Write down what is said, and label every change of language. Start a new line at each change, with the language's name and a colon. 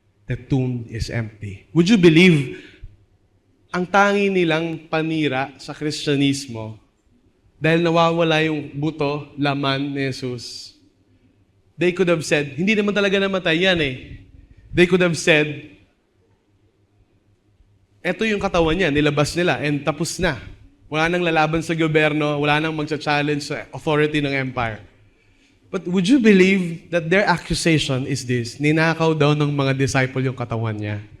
English: The tomb is empty. Would you believe
Filipino: ang tangi nilang panira sa Kristyanismo dahil nawawala yung buto, laman ni Jesus?
English: They could have said,
Filipino: hindi naman talaga namatay yan eh. They could have said, eto yung katawan niya, nilabas nila, and tapos na. Wala nang lalaban sa gobyerno, wala nang magsa-challenge sa authority ng empire.
English: But would you believe that their accusation is this?
Filipino: Ninakaw daw ng mga disciple yung katawan niya.